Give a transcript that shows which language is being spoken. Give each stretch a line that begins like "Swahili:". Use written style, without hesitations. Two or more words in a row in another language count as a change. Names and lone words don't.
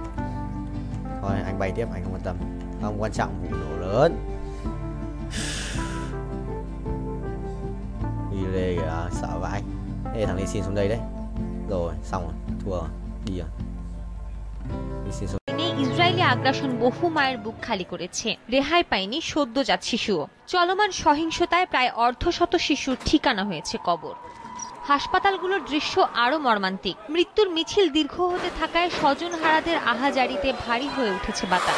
Vietnamese: Thôi anh bay tiếp, anh không quan tâm. Không quan trọng vụ nổ lớn. Đi lê kìa, sợ vãi. Ê, thằng Lee Sin xuống đây đấy. Rồi, xong rồi, thua rồi, đi rồi. Lee Sin xuống.
Bangla: ইসরায়েলি আগ্রাসন বহু মায়ের বুক খালি করেছে। রেহাই পায়নি সদ্যজাত শিশুও। চলমান সহিংসতায় প্রায় অর্ধশত শিশুর ঠিকানা হয়েছে কবর। হাসপাতালগুলোর দৃশ্য আরো মর্মান্তিক। মৃত্যুর মিছিল দীর্ঘ হতে থাকায় স্বজনহারাদের আহাজারিতে ভারী হয়ে উঠেছে বাতাস।